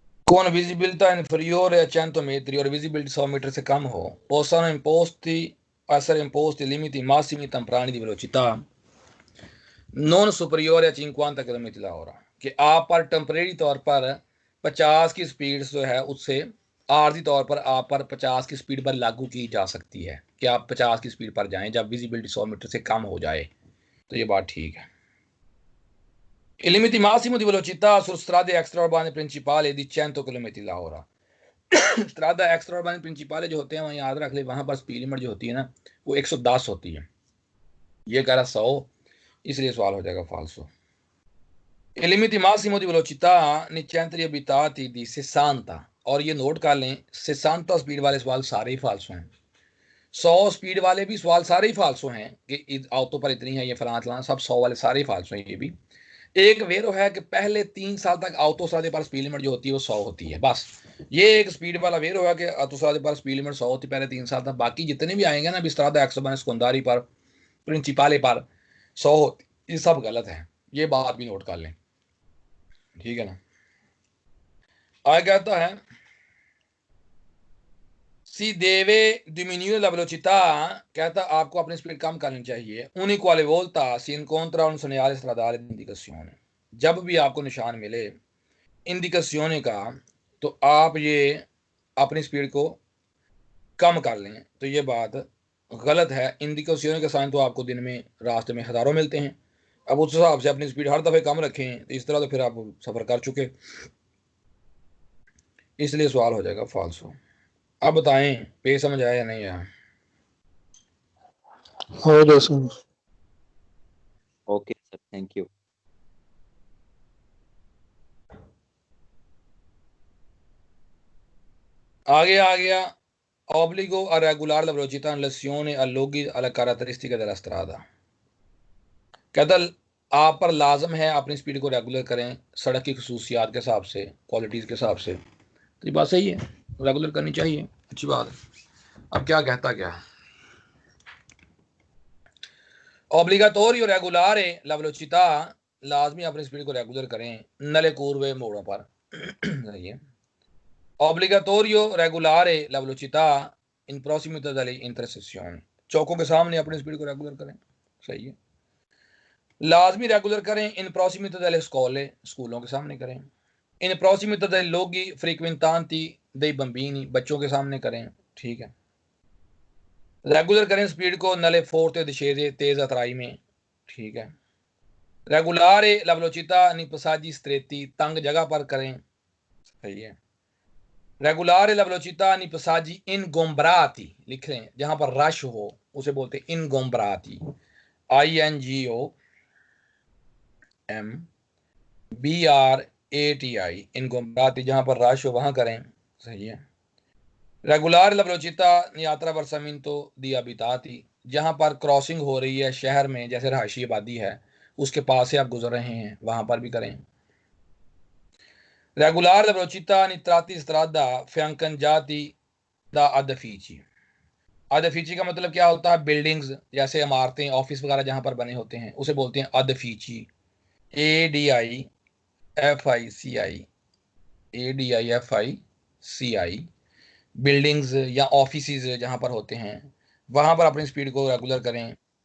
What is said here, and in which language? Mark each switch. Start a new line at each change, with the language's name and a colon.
Italian: con visibilità inferiore a 100 metri
Hindi: और visibility 100 metre से कम हो,
Italian: possano essere imposti limiti massimi temporali di velocità non superiore a 50 km/h,
Hindi: कि आप पर temporary तौर पर 50 की स्पीड जो है उससे आर्जी तौर पर आप पर 50 की स्पीड पर लागू की जा सकती है, कि आप 50 की स्पीड पर जाएं जब विजिबिलिटी 100 मीटर से कम हो जाए। तो ये बात ठीक है।
Italian: Il limite massimo di velocità su strade extraurbane principali di 100 km/h।
Hindi: स्ट्रादा extra urban principal जो होते हैं वहाँ याद रख ले, वहाँ पर स्पीड लिमिट जो होती है ना वो 110 होती है। ये कह रहा 100, इसलिए सवाल हो जाएगा फाल्सो।
Italian: Il limite massimo di velocità nei centri abitati di 60,
Hindi: और ये नोट कर लें 60 स्पीड वाले सवाल सारे ही फाल्सो हैं। 100 स्पीड वाले भी सवाल सारे ही फाल्सो हैं कि ऑटो पर इतनी है, ये फलाना फलाना, सब 100 वाले सारे ही फाल्सो हैं। ये भी एक वेरो है कि पहले 3 साल तक ऑटोस्ट्रादे पर स्पीड लिमिट जो होती है वो 100 होती है, बस। ये एक स्पीड वाला वेरो है कि ऑटोस्ट्रादे पर स्पीड लिमिट 100 होती है पहले 3 साल तक। बाकी जितने भी आएंगे ना, स्ट्रादा एक्सोबन सेकेंडारी पर प्रिंसिपाले पर 100 होती, ये सब गलत है। ये बात भी नोट कर लें, ठीक है ना। आगे कहता है
Italian: Si deve diminuire la velocità,
Hindi: कहता आपको अपनी स्पीड कम करनी चाहिए.
Italian: Ogni quale volta si incontra un segnale stradale di indicazione.
Hindi: जब भी आपको निशान मिले इंडिकेशन का, तो आप ये अपनी स्पीड को कम कर लें. तो ये बात गलत है. इंडिकेशन के साइन तो आपको दिन में रास्ते में हज़ारों मिलते हैं. अब उस हिसाब से अपनी स्पीड हर दफ़े कम रखें, तो इस तरह तो फिर आप सफ़र कर चुके, इसलिए सवाल हो जाएगा फाल्सो. अब बताएं पे समझ आया या नहीं आया? हो गया sir. Okay sir, thank you. आगे आ गया.
Italian: Obbligo a regolare la velocità in lezione a loghi alle caratteristiche della strada.
Hindi: कहता आप पर लाजम है अपनी स्पीड को रेगुलर करें सड़क की खसूसियात के हिसाब से, क्वालिटीज़ के हिसाब से. तो ये बात सही है, रेगुलर करनी चाहिए, अच्छी बात है. अब क्या कहता क्या,
Italian: Obbligatorio regolare la velocità,
Hindi: लाजमी अपनी स्पीड को रेगुलर करें नले कूर्वे मोड़ों पर. सही है.
Italian: Obbligatorio regolare la velocità in prossimità delle intersezioni,
Hindi: चौकों के सामने अपनी स्पीड को रेगुलर करें. सही है. लाजमी रेगुलर करें इन
Italian: prossimità delle scuole,
Hindi: स्कूलों के सामने करें. इन
Italian: prossimità dei luoghi frequentanti dei bambini,
Hindi: बच्चों के सामने करें. ठीक है. रेगुलर करें स्पीड को नले फोर्ते डिस्cese, तेज अतराई में. ठीक है.
Italian: रेगुलारे la velocità nei passaggi stretti,
Hindi: तंग जगह पर करें. सही है. रेगुलारे
Italian: la velocità nei passaggi ingombrati,
Hindi: लिख लें जहां पर रश हो उसे बोलते हैं ingombrati, INGOMBRATI, ingombrati, जहां पर रश हो वहां करें. सही है. Regular
Italian: la velocità nei attraversamento di abitati,
Hindi: जहां पर क्रॉसिंग हो रही है शहर में, जैसे रहायशी आबादी है उसके पास से आप गुजर रहे हैं, वहां पर भी करें.
Italian: रेगुलर la velocità nei tratti strada fiancheggiati da edifici.
Hindi: edifici का मतलब क्या होता है, बिल्डिंग्स, जैसे इमारतें, ऑफिस वगैरह जहां पर बने होते हैं उसे बोलते हैं edifici, ADIFICI, बिल्डिंग्स या ऑफिसेज जहां पर होते हैं वहां पर अपनी स्पीड को रेगुलर करें.